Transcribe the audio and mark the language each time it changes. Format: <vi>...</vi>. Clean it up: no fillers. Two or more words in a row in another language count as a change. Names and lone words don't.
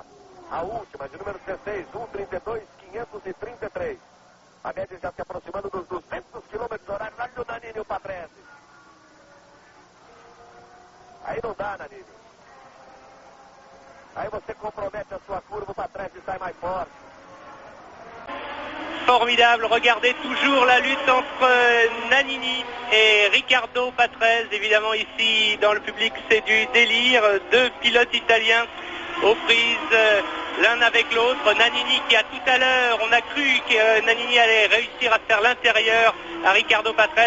<pt>A última, de número 16, 1:32.533. A média já se aproximando dos 200 km horário. Olha o Nannini e o Patrese. Aí não dá, Nannini. Aí você compromete a sua curva, o Patrese sai mais forte.</pt> <fr>Formidable, regardez toujours la lutte entre Nannini et Riccardo Patrese. Évidemment ici dans le public c'est du délire, deux pilotes italiens aux prises l'un avec l'autre. Nannini qui a tout à l'heure, on a cru que Nannini allait réussir à faire l'intérieur à Riccardo Patrese.</fr>